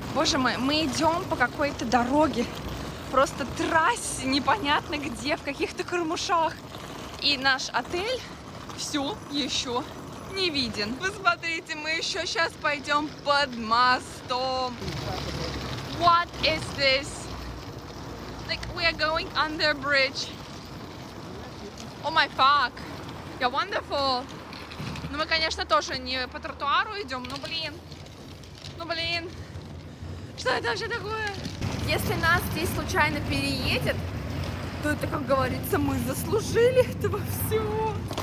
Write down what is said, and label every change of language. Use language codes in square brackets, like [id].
[ru] Боже мой, мы идем по какой-то дороге, просто трассе, непонятно где, в каких-то камышах. И наш отель все еще не виден. Вы смотрите, мы еще сейчас пойдем под мостом. [en] What is this? Like we are going under a bridge. Oh my fuck. Yeah, wonderful. [ru] Ну мы, конечно, тоже не по тротуару идем, но блин. Ну блин. Что это вообще такое? Если нас здесь случайно переедет, то это, как говорится, мы заслужили этого всего.